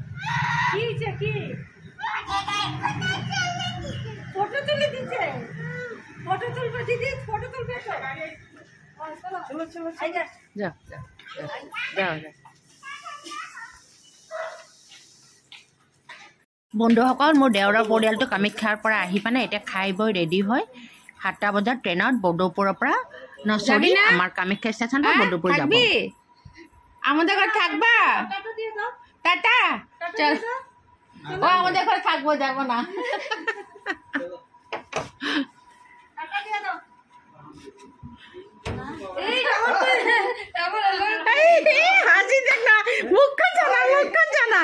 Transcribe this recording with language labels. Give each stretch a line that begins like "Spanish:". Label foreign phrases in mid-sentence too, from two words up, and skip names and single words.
Bangla: ফটো তুলে দিচ্ছে। ফটো তুলবে দিদি, ফটো তুলবে তো। চলো চলো যাও যাও যাও যাও।
Assamese: বন্ধুসকল, মোৰ দেওৰৰ পৰিয়ালটো কামাখ্যাৰ পৰা আহি পানে এতিয়া খাই বৈ ৰেডি হয় 7টা বজাত ট্ৰেইনত বৰদৌপুৰৰ পৰা নচৰি আমাৰ কামাখ্যা ষ্টেচন পৰা বৰদৌপুৰ যাব।
Bangla: আমাদের ঘর থাকবা? টাটা দিয়ে দাও, টাটা। চল, ও আমাদের ঘর থাকবো, যাবো না। টাটা দিয়ে দাও। হাসি দেখ না, মুখখান জানা, মুখখান জানা।